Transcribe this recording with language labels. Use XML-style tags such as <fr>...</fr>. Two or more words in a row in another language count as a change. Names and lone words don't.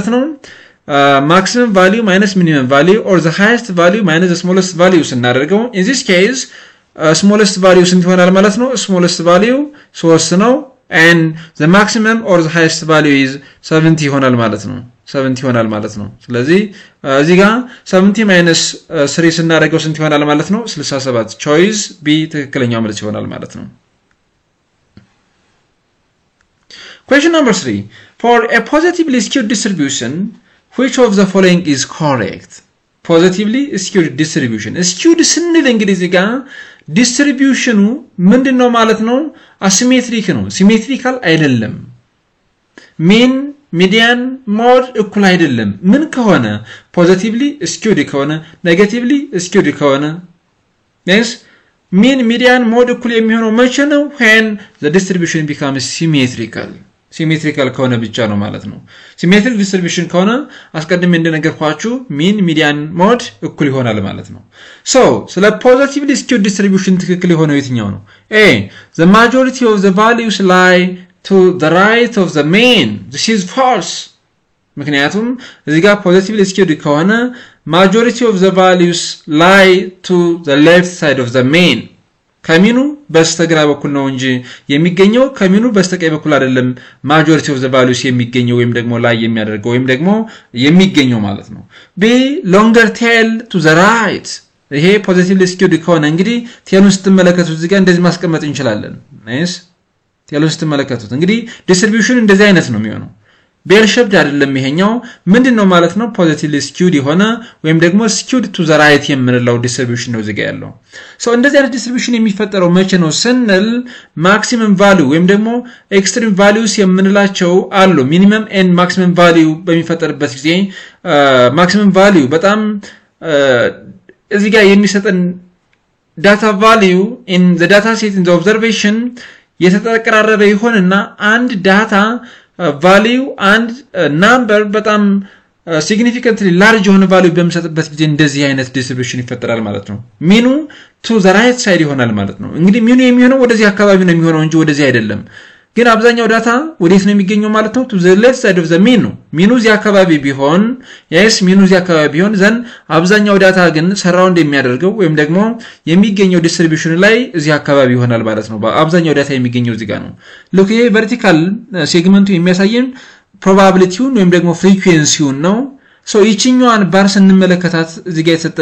<am>ነው</am> <en>maximum value minus minimum value or the highest value minus the smallest value</en> <am>ስናደርገው</am> <en>in this case smallest value</en> <am>ስንት ይሆናል ማለት ነው</am> <en>smallest value 3</en> <am>ነው</am> <en>and the maximum or the highest value is 70</en> <am>ይሆናል ማለት ነው 70 ይሆናል ማለት ነው ስለዚህ እዚህ ጋር 70 minus 3 ስናደርገው ስንት ይሆናል ማለት ነው 67 choice B ትክክለኛው መልስ ይሆናል ማለት ነው</am> <en>Question number 3 for a positively skewed distribution which of the following is correct positively skewed distribution skewed</en> <am>ስንል እንግዲህ እዚህ ጋር ዲስትሪቢዩሽኑ ምንድነው ማለት ነው አሲሜትሪክ ነው ሲሜትሪካል አይደለም</am> <en>mean median mode</en> <am>እኩል አይደለም ምን ከሆነ</am> <en>positively skewed</en> <am>ከሆነ</am> <en>negatively skewed</en> <am>ከሆነ yes</am> <en>mean median mode</en> <am>እኩል የሚሆነው መቼ ነው</am> <en>when the distribution becomes symmetrical</en> <am>ከሆነ ብቻ ነው ማለት ነው</am> <en>symmetric distribution</en> <am>ከሆነ አስቀድሜ እንደነገርኳችሁ</am> <en>mean median mode</en> <am>እኩል ይሆናል ማለት ነው so ስለ</am> <en>positively skewed distribution</en> <am>ትክክል የሆነው የትኛው ነው</am> <en>a the majority of the values lie to the right of the mean this is false</en> <am>ምክንያቱም እዚህ ጋር</am> <en>positively skewed ከሆነ majority of the values lie to the left side of the mean</en> <am>ከሚኑ በስተግራ በኩል ነው እንጂ የሚገኘው ከሚኑ በስተቀኝ በኩል አይደለም</am> <en>majority of the values</en> <am>የሚገኘው ወይም ደግሞ ላይ የሚያደርገው ወይም ደግሞ የሚገኘው ማለት ነው b</am> <en>longer tail to the</en> <am>right ይሄ</am> <en>positively skewed</en> <am>ከሆነ እንግዲህ ቴሉን ስትመለከቱት እዚህ ጋር እንደዚህ ማስቀመጥ እንችላለን ናይስ ቴሉን ስትመለከቱት እንግዲህ ዲስትሪቢዩሽን እንደዚህ አይነት ነው የሚሆነው</am> <en>bell shaped</en> <am>አይደለም ይሄኛው ምንድነው ማለት ነው</am> <en>positively skewed</en> <am>የሆነ ወይም ደግሞ</am> <en>skewed to the right</en> <am>የምንለው ዲስትሪቢዩሽን ነው እዚህ ያለው ሶ እንደዚህ አይነት ዲስትሪቢዩሽን የሚፈጠረው መቼ ነው ስንል</am> <en>maximum value</en> <am>ወይም ደግሞ</am> <en>extreme values</en> <am>የምንላቸው አሉ</am> <en>minimum and maximum value</en> <am>በሚፈጠርበት ጊዜ</am> <en>maximum value</en> <am>በጣም እዚህ ጋር የሚሰጠን</am> <en>data value in the data set in the observation</en> <am>የተጠቀራረበ ይሆንና አንድ</am> <en>data value and number</en> <am>በጣም</am> <en>significantly large</en> <am>የሆነ value በሚሰጥበት ጊዜ እንደዚህ አይነት distribution ይፈጠራል ማለት ነው ሚኑ</am> <en>to the right side</en> <am>ይሆናል ማለት ነው እንግዲህ ሚኑ የሚሆነው ወደዚህ አካባቢ ነው የሚሆነው እንጂ ወደዚህ አይደለም ግን አብዛኛው ዳታ ወዴት ነው የሚገኘው ማለት ነው</am> <en>to the left side of the mean</en> <am>ነው ሚኑ እዚህ አካባቢ ቢሆን yes ሚኑ እዚህ አካባቢ ቢሆን ዘን አብዛኛው ዳታ ግን ሰራውንድ የሚያደርገው ወይም ደግሞ የሚገኘው ዲስትሪቢዩሽን ላይ እዚህ አካባቢ ይሆናል ማለት ነው አብዛኛው ዳታ የሚገኘው እዚህ ጋር ነው look ይሄ vertical ሴግመንቱ የሚያሳየን probabilityውን ወይም ደግሞ frequencyውን ነው so ይችኛዋን ባር ስንመለከታት እዚህ ጋር</am>